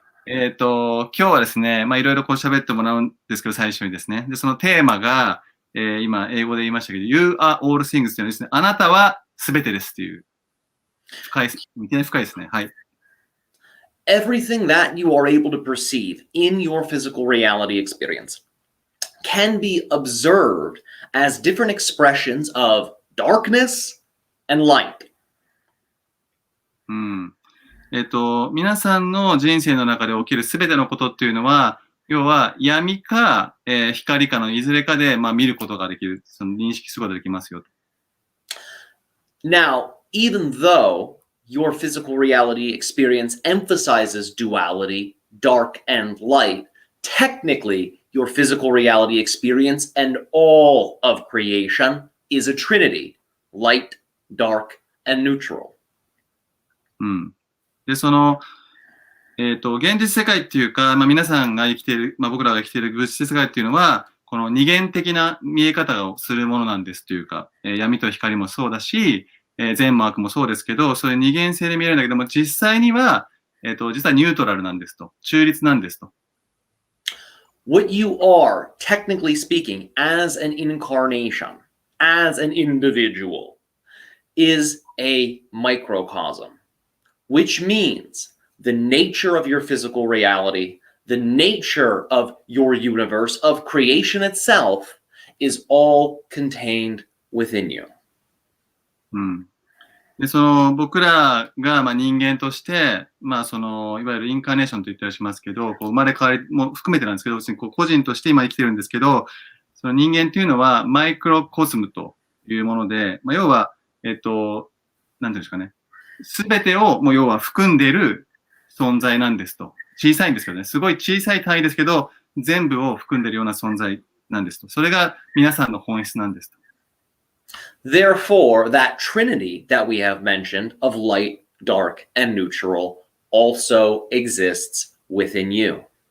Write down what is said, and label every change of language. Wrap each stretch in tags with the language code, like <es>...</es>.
<ja>今日はですね、いろいろこう喋ってもらうんですけど、最初にですね。で、そのテーマが、今、英語で言いましたけど、</ja> <en>You are all things</en> <ja>というのはですね、あなたは全てですという、いきなり深いですね。はい。</ja> <en>Everything that you are able to perceive in your physical reality experience can be observed as different expressions of darkness and light. うん。</en> <ja>皆さんの人生の中で起きるすべてのことっていうのは、要は闇か、光かのいずれかで、見ることができる、その認識することができますよ。</ja> <en>Now, even though your physical reality experience emphasizes duality, dark and light, technically, your physical reality experience and all of creation is a trinity, light, dark, and neutral. うん。</en> <ja>で、その、現実世界っていうか、皆さんが生きている、僕らが生きている物質世界っていうのは、この二元的な見え方をするものなんですというか、闇と光もそうだし、善も悪もそうですけど、そういう二元性で見えるんだけども、実際には、実はニュートラルなんですと。中立なんですと。</ja> <en>What you are, technically speaking, as an incarnation, as an individual, is a microcosm, which means the nature of your physical reality, the nature of your universe, of creation itself, is all contained within you. うん。</en> <ja>で、その僕らが人間として、そのいわゆるインカーネーションと言ったりしますけど、こう生まれ変わりも含めてなんですけど、別にこう個人として今生きてるんですけど、その人間っていうのはマイクロコスムというもので、要は、なんていうんですかね、すべてを要は含んでいる存在なんですと。小さいんですけどね、すごい小さい単位ですけど、全部を含んでいるような存在なんですと。それが皆さんの本質なんですと。</ja> <en>Therefore, that trinity that we have mentioned of light, dark, and neutral also exists within you.</en>